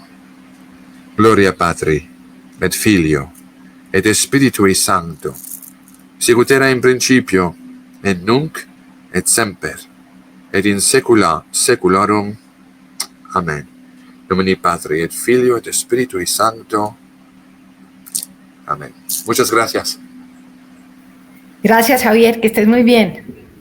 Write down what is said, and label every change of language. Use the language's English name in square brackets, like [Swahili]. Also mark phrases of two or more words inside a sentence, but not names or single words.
[Latin] Gloria Patri, et Filio, et Spiritui Sancto, sicut era in principio, et nunc, et semper, et in saecula saeculorum. Amen. Domini Patri, et Filio, et Spiritui Sancto. [Spanish] Amén. Muchas gracias. Gracias, Javier, que estés muy bien.